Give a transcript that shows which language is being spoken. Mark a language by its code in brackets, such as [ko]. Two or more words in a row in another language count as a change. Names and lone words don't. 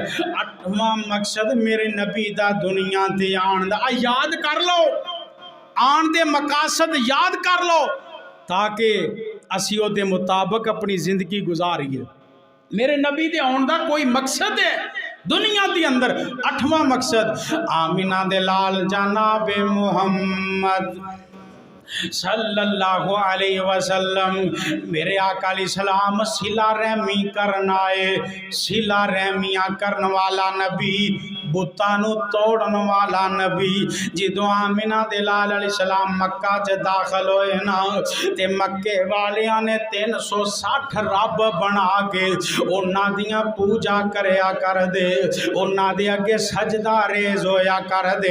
[pa] 8واں مقصد میرے نبی دا دنیا تے آن دا، یاد کر لو، آن دے مقاصد یاد کر لو تاکہ اسی اوہدے مطابق اپنی زندگی گزاریے. میرے نبی دے آؤن دا کوئی مقصد ہے دنیا کے اندر. 8واں مقصد آمنہ دے لال جنابِ محمد [ar] صلی اللہ علیہ وسلم [pa] میرے آقا علیہ السلام صلہ رحمی کرنا ہے، صلہ رحمیاں کرنے والا نبی، بتانوں توڑن والا نبی. جدوں آمنہ دے لال علیہ السلام مکہ چ داخل ہوئے نا تے مکے والیاں نے 360 رب بنا کے اوہناں دیاں پوجا کریا کر دے، اوہناں دے اگے سجدہ ریز ہویا کر دے.